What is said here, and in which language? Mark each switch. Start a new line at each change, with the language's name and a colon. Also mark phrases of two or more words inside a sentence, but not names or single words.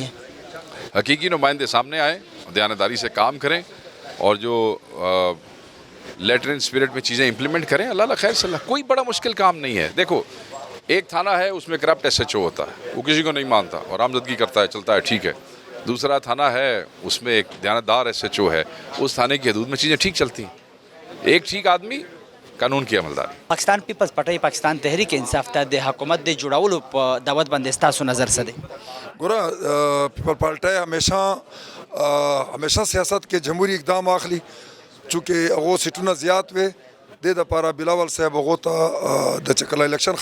Urdu: حقیقی نمائندے سامنے آئیں، دیانتداری سے کام کریں، اور جو
English: letter in spirit
Urdu: میں چیزیں امپلیمنٹ کریں، اللہ خیر صلی اللہ، کوئی بڑا مشکل کام نہیں ہے۔ دیکھو، ایک تھانہ ہے اس میں کرپٹ ایس ایچ او ہوتا ہے، وہ کسی کو نہیں مانتا اور آمدگی کرتا ہے، چلتا ہے، ٹھیک ہے۔ دوسرا تھانہ ہے اس میں ایک دیانتدار ایس ایچ او ہے، اس تھانے کی حدود میں چیزیں ٹھیک چلتی ہیں، ایک ٹھیک آدمی قانون کی عملداری۔
Pashto: پاکستان پیپلز پارٹی پاکستان تحریک انصاف ته د حکومت د جوړولو په دعوت باندې ستاسو نظر څه دی؟ ګوره پیپل پارټي همیشه سیاست کې جمهوری اقدام اخلي، چونکې هغو سیټونه زیات وي، د دپاره بلاول صاحب هغو ته د چې کله الیکشن